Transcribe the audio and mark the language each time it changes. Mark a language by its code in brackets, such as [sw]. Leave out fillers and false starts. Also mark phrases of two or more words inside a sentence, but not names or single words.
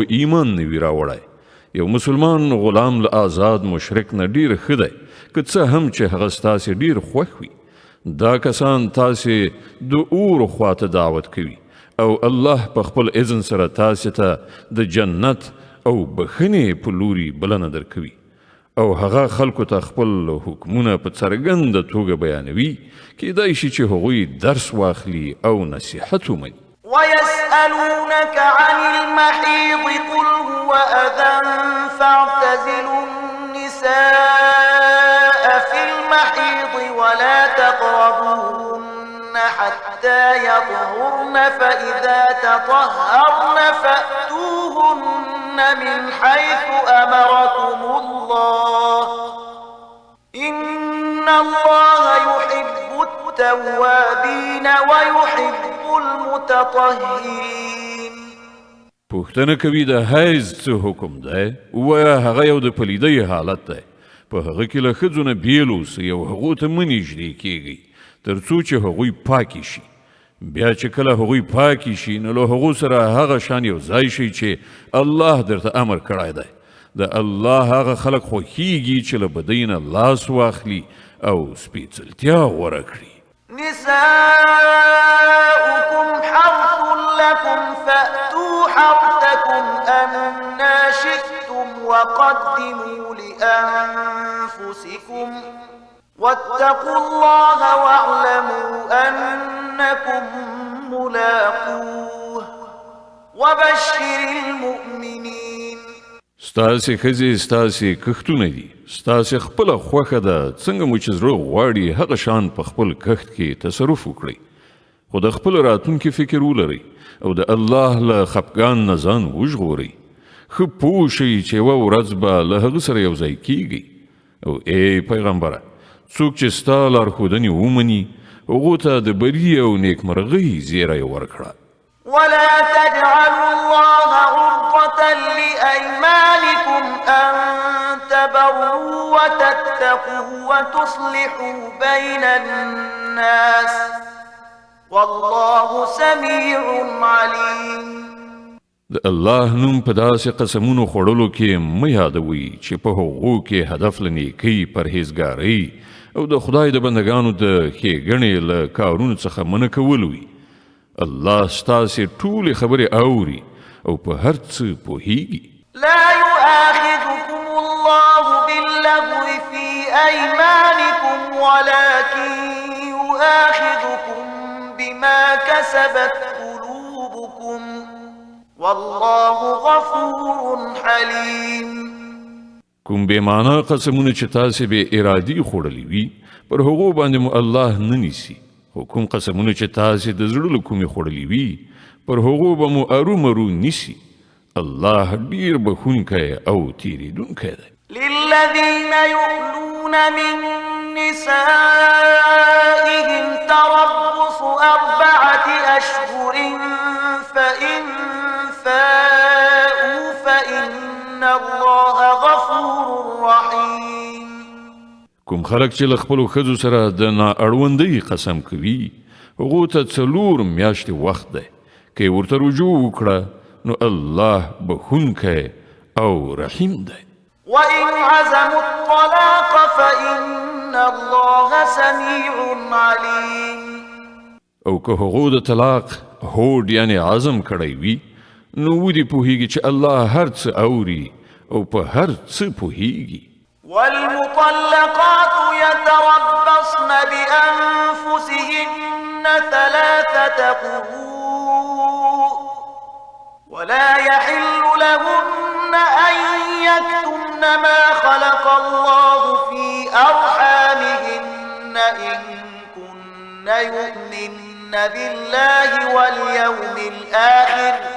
[ps] ایمان نه وي راوړی یو مسلمان غلام له آزاد مشرک نه ډیر ښه دی که څه هم چې هغه ستاسې ډیر خوښ وي دا کسان تاسې د اور خواته دعوت کوي او الله په خپل اذن سره تاسې ته د جنت او بخښنې په لوري بلنه درکوي او هغه خلکو ته خپل حکمونه په څرګنده توګه بیانوي کیدای شي چې هغوی درس واخلي او نصیحت ومني [ar] ويسألونك عن المحيض قل هو أذى فاعتزلوا النساء في المحيض ولا تقربوهن حتى يطهرن فإذا تطهرن فأتوهن من حيث أمركم الله إن الله يحب التوابين ويحب المتطهرين. [ps] پوښتنه کوي د حیض څه حکم دی؟ ووایه هغه یو د پلیدۍ حالت دی. په هغه کې له ښځو نه بیل اوسئ او هغو ته مه نږدې کیږئ تر څو چې هغوی پاکې شي. بیا چې کله هغوی پاکې شي نو له هغو سره هغه شان یو ځای شي چې الله درته امر کړی دی. د الله هغه خلک خوښیږي چې له بدۍ نه لاس واخلي او سپېڅلتیا غوره کړي. [ar] نساؤكم حرث لكم فأتوا حرثكم أنا شئتم وقدموا لأنفسكم واتقوا الله واعلموا أنكم ملاقوه وبشر المؤمنين. [ps] ستاسې ښځې ستاسې کښتونه دي. ستاسې خپله خوښه ده څنګه مو چې زړه غواړي هغه شان په خپل کښت کې تصرف وکړئ خو د خپل راتلونکي فکر ولرئ او د الله له خفګان نه ځان وژغورئ. ښه پوه شئ چې یوه ورځ به له هغه سره یو ځای کیږئ. او ای پیغمبره څوک چې ستا لارښودنې ومني هغو ته د بري او نیکمرغۍ زیری ورکړه. [ar] ولا تجعلوا الله عرضة لأيمانكم أن تبروا وتتقوا وتصلحوا بين الناس والله سميع عليم. [ps] د الله نوم په داسې قسمونو خوړلو کې مه یادوئ چې په هغو کې هدف له نیکۍ پرهیزګارۍ او د خدای د بندګانو د ښېګڼې له کارونو څخه منع کول وي. الله ستاسې ټولې خبرې اوري او په هر څه پوهیږي. [ar] لا يؤاخذكم الله باللغو في أيمانكم ولكن يؤاخذكم بما كسبت قلوبكم والله غفور حليم. [ps] کوم بې معنا قسمونه چې تاسې بې ارادي خوړلي وي پر هغو باندې مو الله نه نیسي. خو کوم قسمونه چې تاسې د زړه له کومې خوړلي وي پر هغو به مو ارومرو نیسي. الله ډیر بخونکی او تیریدونکی دی. [ar] للذين يؤلون من نسائهم تربص 4 أشهر فإن فاءوا فإن الله غفور رحيم. [ps] کوم خلک چې له خپلو ښځو سره د نااړوندۍ قسم کوي هغو ته 4 میاشتې وخت دی. که یې ورته رجوع وکړه نو الله بخونکی او رحیم دی. [ar] وإن عزموا الطلاق فإن الله سميع عليم. [ps] او که هغو د طلاق هوډ یعنی عزم کړی وي نو ودې پوهیږي چې الله هر څه اوري او په هر څه پوهیږي. [ar] والمطلقات يتربصن بأنفسهن 3 قروء ولا يحل لهن أن يكتمن ما خلق الله في أرحامهن إن كن يؤمن بالله واليوم الآخر